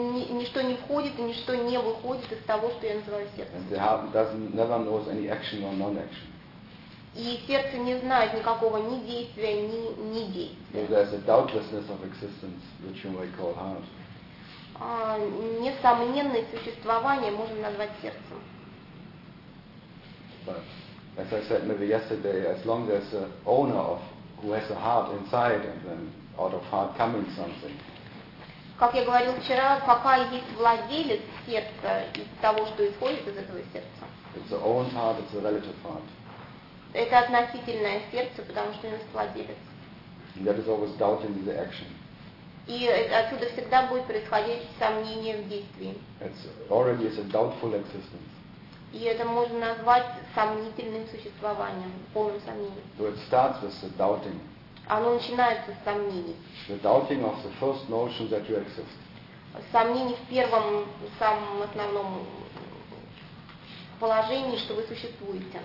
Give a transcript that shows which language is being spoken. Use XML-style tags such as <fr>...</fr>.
<ru>Ничто не входит и ничто не выходит из того, что я называю сердцем.</ru> <en>And the heart doesn't never knows any action or non-action.</en> <ru>И сердце не знает никакого ни действия, ни недействия.</ru> <en>There's a doubtlessness of existence, which you might call heart.</en> <ru>Несомненное существование можно назвать сердцем.</ru> <en>But as I said maybe yesterday, as long as a owner of who has a heart inside and then out of heart coming something.</en> <ru>Как я говорил вчера, пока есть владелец сердца из того, что исходит из этого сердца.</ru> <en>It's the own heart, it's the relative heart.</en> <ru>Это относительное сердце, потому что у него есть владелец.</ru> <en>That is always doubting the action.</en> <ru>И отсюда всегда будет происходить сомнение в действии.</ru> <en>It's already a doubtful existence.</en> <ru>И это можно назвать сомнительным существованием, полным сомнением.</ru> <en>So it starts with the doubting.</en> <ru>Оно начинается с сомнений.</ru> <en>The doubting of the first notion that you exist.</en> <ru>Сомнений в первом, самом основном положении, что вы существуете.</ru>